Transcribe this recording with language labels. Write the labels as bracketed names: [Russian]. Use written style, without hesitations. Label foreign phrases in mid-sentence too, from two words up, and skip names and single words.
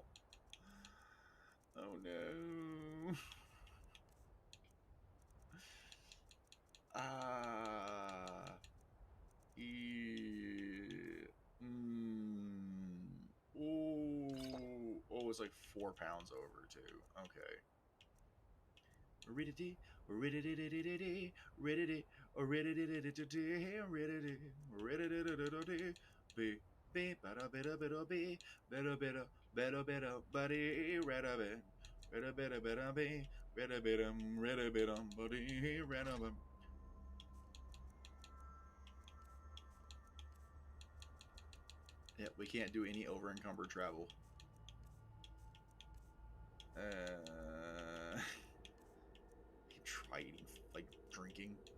[English] Oh no. Oh, it's like 4 pounds over too. Okay. Ridity, ridity, ridity, ridity, be bada bada bada be bada bada bada bada buddy rada bada bada bada bada be bada bada buddy rada bada. Yeah, we can't do any over encumbered travel. Try eating, like drinking.